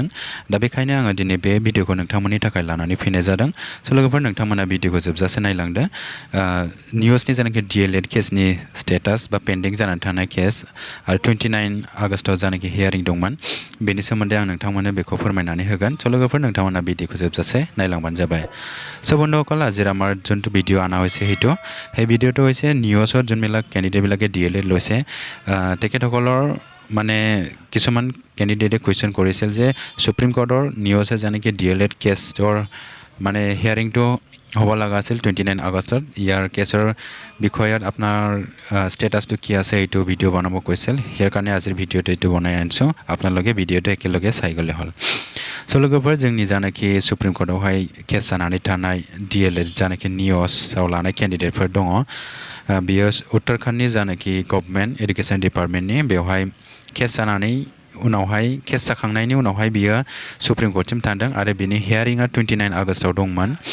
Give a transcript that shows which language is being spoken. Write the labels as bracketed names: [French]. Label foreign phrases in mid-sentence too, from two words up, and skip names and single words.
[Bodo] दा बेखायनो आङो दिनै बे भिडिअखौ नोंथांमोननि थाखाय लानानै फैनाय जादों। स' लोगोफोर नोंथांमोना भिडिअखौ जोबजासे नायलांदो। नियसनि जानाखि D.EL.ED केसनि स्टेटास बा पेन्डिं जानानै थानाय केस आरो 29 आगस्टआव जानाखि हियारिं दंमोन बेनि सोमोन्दै आं नोंथांमोननो बेखौ फोरमायनानै होगोन। स' लोगोफोर नोंथांमोना भिडिअखौ जोबजासे नायलांबान जाबाय। [Assamese] সো বন্ধুসকল আজিৰ আমাৰ যোনটো ভিডিঅ' অনা হৈছে সেই ভিডিঅ'টো হৈছে নিউজৰ যোনবিলাক কেণ্ডিডেটবিলাকে D.EL.ED লৈছে তেখেতসকলৰ মানে কিছুমান কেণ্ডিডেটে কুৱেশ্যন কৰিছিল যে [English] Supreme Courtৰ [Assamese] নিউজে যেনেকৈ D.EL.ED কেছৰ মানে হিয়াৰিংটো হ'ব লগা আছিল 29 আগষ্টত। ইয়াৰ কেছৰ বিষয়ত আপোনাৰ ষ্টেটাছটো কি আছে এইটো ভিডিঅ' বনাব কৈছিল। ইয়াৰ কাৰণে আজিৰ ভিডিঅ'টো এইটো বনাই আনিছোঁ। আপোনালোকে ভিডিঅ'টো একেলগে চাই গ'লে হ'ল। [Bodo] स' लोगोफोर जोंनि जानाखि [English] Supreme Courtआवहाय [Bodo] केस जानानै थानाय D.EL.ED जानाखि नियसआव लानाय केन्डिडेटफोर दङ बियो उत्तराखन्डनि जानाखि [English] government education departmentनि [Bodo] बेवहाय केस जानानै उनावहाय केस जाखांनायनि उनावहाय बियो [English] Supreme Courtसिम [Bodo] थांदों आरो बिनि हियारिंआ 29 आगस्टआव दंमोन।